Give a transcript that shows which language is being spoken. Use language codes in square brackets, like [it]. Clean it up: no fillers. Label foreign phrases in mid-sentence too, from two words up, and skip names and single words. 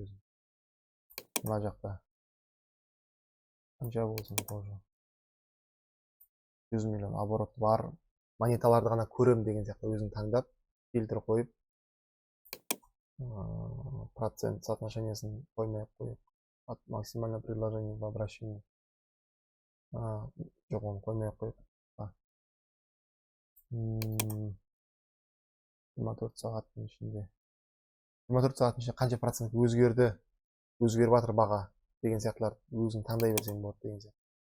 [kk] Мына жақта қанша болсын тоже. 100 миллион оборот бар. Монеталарды ғана көрем деген сияқты өзің таңдап, фильтр қойып, процент соотношениесін қоймай қойып, [ru] максимальное предложение в обращении. [kk] Жоқ, оны қоймай қойып. 24 сағаттың ішінде. 24 сағаттың ішінде қанша процент өзгеріп жатыр баға деген сияқтылар өзің таңдай берсең болады деген сияқты.